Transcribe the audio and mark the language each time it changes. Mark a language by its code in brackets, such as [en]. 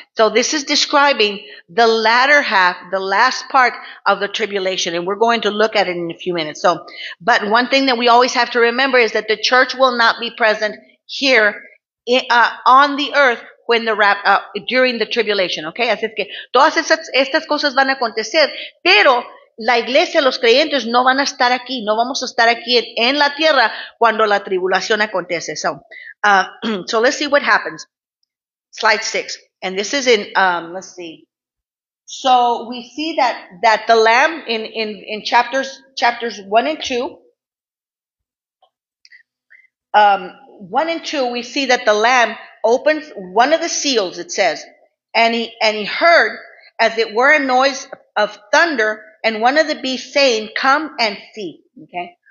[en] So this is describing the latter half, the last part of the tribulation, and we're going to look at it in a few minutes. So, but one thing that we always have to remember is that the church will not be present here on the earth when during the tribulation, okay? [es] Así es que todas estas cosas van a acontecer, pero la iglesia, los creyentes no van a estar aquí, no vamos a estar aquí en la tierra cuando la tribulación acontece. [en] So let's see what happens. Slide 6. And this is in, let's see. So we see that the Lamb in chapters 1 and 2, 1 and 2, we see that the Lamb opens one of the seals, it says, and he heard as it were a noise of thunder, and one of the beasts saying, come and see. Okay.